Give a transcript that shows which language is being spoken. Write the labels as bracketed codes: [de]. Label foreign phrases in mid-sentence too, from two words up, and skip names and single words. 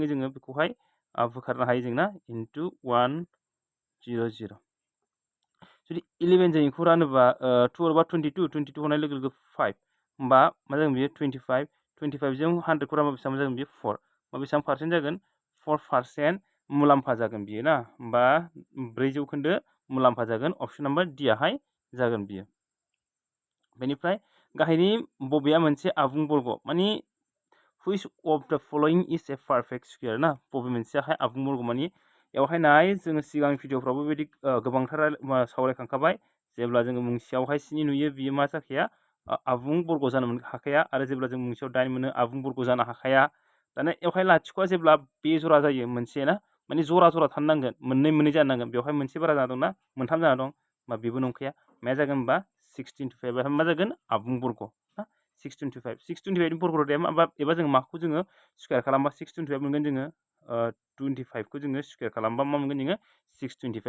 [brx] जोङो बेखौहाय बोखारनो हायो जों ना इन्टु 100 जुदि 11 जों बेखौ रानोबा 2 बा 22 होनाय लोगो लोगो 5 होमबा मा जागोन बेयो 25 जों 100खौ रानबा बेसेबां जागोन बेयो 4 होमबा बेसेबां पार्सेन्ट जागोन 4% मुलाम्फा जागोन बियो ना होमबा 4% मुलाम्फा जागोन [en] option number D [brx] आहाय जागोन बियो बेनिफ्राय गाहायनि बबेया मोनसे आबुं बर्ग माने [en] which of the following is a perfect square [brx] ना बबे मोनसेयाहाय आबुं बर्ग माने बेवहाय नाय जोङो सिगांनि भिडिअफ्रावबो बेबायदि गोबांथार सावरायखांखाबाय जेब्ला जोङो मुंसेयावहाय 7 नुयो बियो मा जाखाया आबुं बर्ग जानो हाखाया आरो जेब्ला जों मुंसेयाव 8 मोनो आबुं बर्ग जानो हाखाया दाना बेवहाय लाथिख'आ जेब्ला बे जरा जायो मोनसे ना माने जरा जरा थानो नांगोन मोननै जानो नांगोन बेवहाय मोनसे बारा जाना दंना मोनथाम जाना दं होमबा बेबो नंखाया मा जागोन होमबा 625 बेवहाय मा जागोन आबुं बर्ग ना 625 नि बर्ग रोदाया मा एबा जों माखौ जोङो स्कुवेर खालामबा 625 मोनगोन जोङो 25 खौ जोङो स्कुवेर खालामबा मा मोनगोन जोङो 625